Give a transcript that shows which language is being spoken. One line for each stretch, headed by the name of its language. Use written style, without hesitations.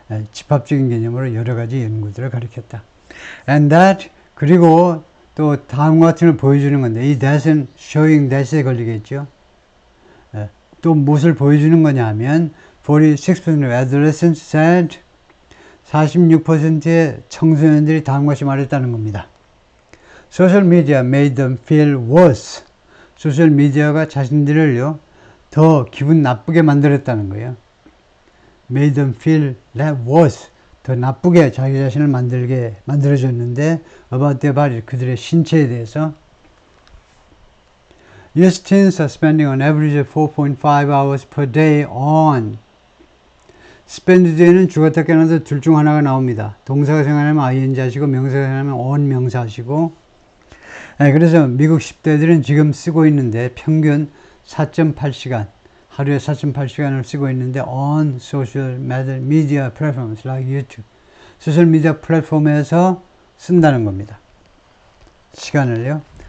Korean: 집합적인 개념으로 여러 가지 연구들을 가리켰다.
English: And that,
Korean: 그리고 또 다음과 같은 걸 보여주는 건데, 이 that은
English: showing that
Korean: 에 걸리겠죠. 또 무엇을 보여주는 거냐 하면
English: 46% of adolescents said,
Korean: 46%의 청소년들이 다음과 같이 말했다는 겁니다.
English: Social media made them feel worse.
Korean: 소셜 미디어가 자신들을요 더 기분 나쁘게 만들었다는 거예요.
English: Made them feel worse.
Korean: 더 나쁘게 자기 자신을 만들어줬는데,
English: about their body,
Korean: 그들의 신체에 대해서.
English: US teens are spending on average 4.5 hours per day on.
Korean: spend 뒤에는 주어다 깨어나서 둘 중 하나가 나옵니다. 동사가 생각하면 ing 하시고, 명사가 생각하면 on 명사 하시고. 그래서 미국 10대들은 지금 쓰고 있는데 평균 4.8시간, 하루에 4.8시간을 쓰고 있는데
English: on social media platforms like YouTube,
Korean: 소셜 미디어 플랫폼에서 쓴다는 겁니다. 시간을요.